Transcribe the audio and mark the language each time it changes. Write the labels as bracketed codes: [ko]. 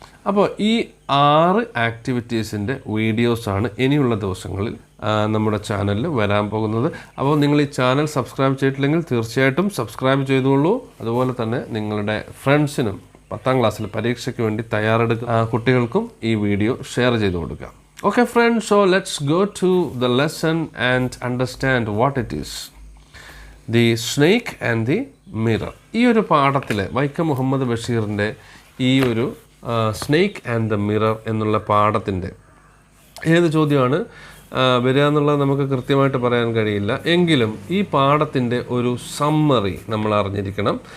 [ml] അപ്പോൾ ഈ 6 ആക്ടിവിറ്റീസിൻ്റെ വീഡിയോസാണ് ഇനിയുള്ള ദിവസങ്ങളിൽ നമ്മുടെ ചാനലിൽ വരാൻ പോകുന്നത്. അപ്പോൾ നിങ്ങൾ ഈ ചാനൽ സബ്സ്ക്രൈബ് ചെയ്തിട്ടില്ലെങ്കിൽ തീർച്ചയായിട്ടും സബ്സ്ക്രൈബ് ചെയ്തോളൂ. അതുപോലെ തന്നെ നിങ്ങളുടെ ഫ്രണ്ട്സിനും 10ാം ക്ലാസ്സിൽ പരീക്ഷയ്ക്ക് വേണ്ടി തയ്യാറെടുക്കുന്ന കുട്ടികൾക്കും ഈ വീഡിയോ ഷെയർ ചെയ്ത് കൊടുക്കുക. [en] Okay friends, so let's go to the lesson and understand what it is. The snake and the mirror. [ml] ഈ ഒരു പാഠത്തിൽ വൈക്കം മുഹമ്മദ് ബഷീറിൻ്റെ ഈ ഒരു സ്നേക്ക് ആൻഡ് ദ മിറർ എന്നുള്ള പാഠത്തിൻ്റെ ഏത് ചോദ്യമാണ് വരിക എന്നുള്ളത് നമുക്ക് കൃത്യമായിട്ട് പറയാൻ കഴിയില്ല. എങ്കിലും ഈ പാഠത്തിൻ്റെ ഒരു സമ്മറി നമ്മൾ അറിഞ്ഞിരിക്കണം.